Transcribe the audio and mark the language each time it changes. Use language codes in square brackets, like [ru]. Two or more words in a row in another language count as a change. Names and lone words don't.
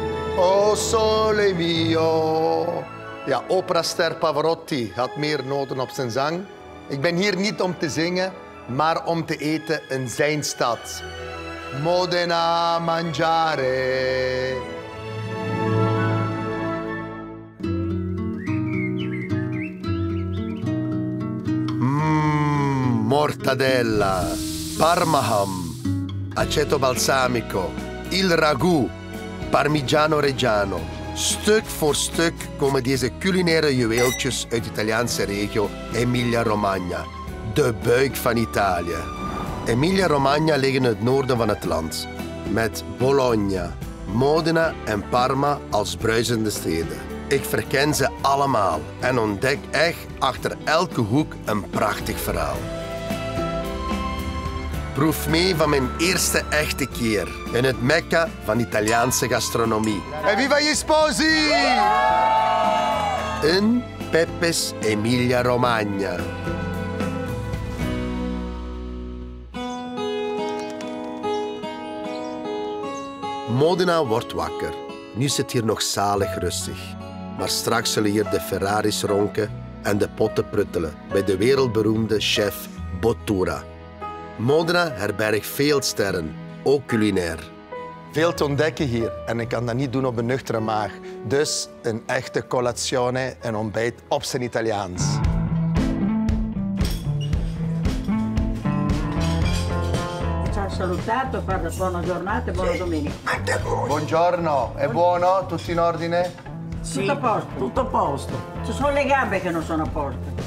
[it] O sole mio. [nl] Ja, operaster Pavarotti had meer noten op zijn zang. Ik ben hier niet om te zingen, maar om te eten in zijn stad. [it] Modena mangiare. Mortadella, parmaham, aceto balsamico, il ragù, parmigiano reggiano. [nl] Stuk voor stuk komen deze culinaire juweeltjes uit de Italiaanse regio Emilia-Romagna, de buik van Italië. Emilia-Romagna ligt in het noorden van het land, met Bologna, Modena en Parma als bruisende steden. Ik verken ze allemaal en ontdek echt achter elke hoek een prachtig verhaal. Proef mee van mijn eerste echte keer in het Mekka van Italiaanse gastronomie. [it] E viva gli sposi! [nl] In Pepe's Emilia-Romagna. Modena wordt wakker. Nu zit hier nog zalig rustig. Maar straks zullen hier de Ferraris ronken en de potten pruttelen bij de wereldberoemde chef Bottura. Modena herbergt veel sterren, ook culinair. Veel te ontdekken hier en ik kan dat niet doen op een nuchtere maag. Dus een echte colazione en ontbijt op zijn Italiaans. [it] Ci ha salutato, parla buona giornata e buona domenica. Buongiorno, è buono? Tutto in ordine? Sì, tutto a posto. Tutto a posto. Ci sono le gambe che non sono a posto.